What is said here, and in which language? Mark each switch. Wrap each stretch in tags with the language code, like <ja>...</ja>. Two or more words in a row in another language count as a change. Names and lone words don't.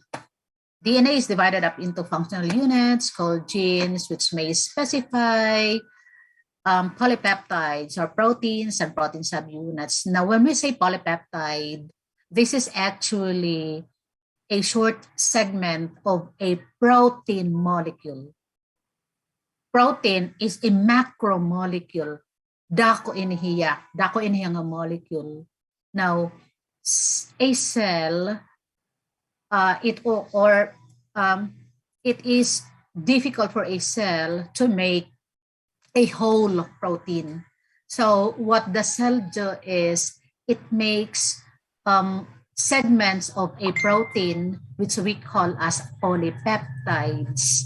<en>DNA is divided up into functional units called genes, which may specify polypeptides or proteins and protein subunits. Now, when we say polypeptide, this is actually a short segment of a protein molecule. Protein is a macromolecule.</en> <war>Dako inihiya nga molecule.</war> <en>Now, a cell, it is difficult for a cell to make a whole protein. So what the cell do is it makes segments of a protein, which we call as polypeptides.</en>